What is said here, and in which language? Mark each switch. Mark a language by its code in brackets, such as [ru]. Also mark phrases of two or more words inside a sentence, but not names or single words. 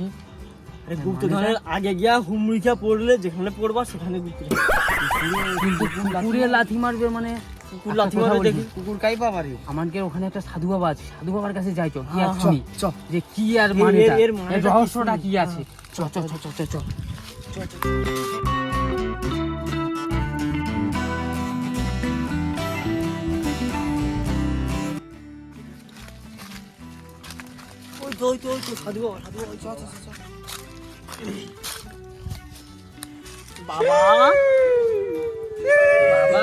[bn] গুপ্তধনের আগে গিয়া হুমড়িকা পড়লে যেখানে পড়বা সেখানে গুপ্তধন। কিন্তু কুকুরে লাথি মারবে মানে কুকুর লাথি মারবে দেখি, কুকুর কাই পাবারে আমাদের ওখানে একটা সাধু বাবা আছে, সাধু বাবার কাছে যাই চল, কি আর হ্যাঁ, শুনি চ। যে কি আর মানেটা, এর মানেটা এর কি রহস্যটা শুনি। কি আছে। চ চ চ চ চ চ ওই তো ওই তো ওই তো সাধু বাবা, সাধু বাবা, চ চ চ চ। বাবা বাবা